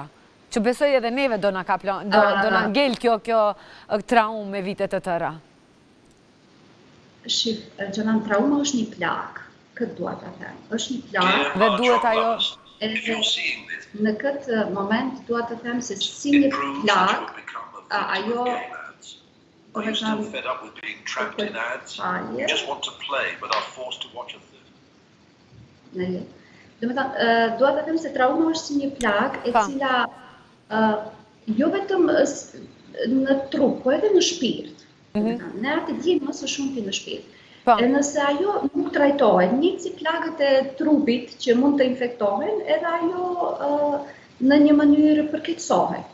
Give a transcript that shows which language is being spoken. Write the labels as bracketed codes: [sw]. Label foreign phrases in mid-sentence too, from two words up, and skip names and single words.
[sq] Që besoj edhe neve do na ngel kjo traumë me vite të tëra. Shif, Gjonan, trauma është një plagë, këtë duhet ta them. Është një plagë. Dhe duhet ajo... Në këtë moment duhet të them se si një plagë, ajo... [en] Are you still fed up with being trapped in ads? You just want to play, but are forced to watch a theater. [sq] Duhet të them se trauma është si një plagë e cila jo vetëm në trup, po edhe në shpirt. Ne atë dimë më së shumti në shpirt. E nëse ajo nuk trajtohet, njëjtë si plagët e trupit që mund të infektohen, edhe ajo në një mënyrë përkeqësohet.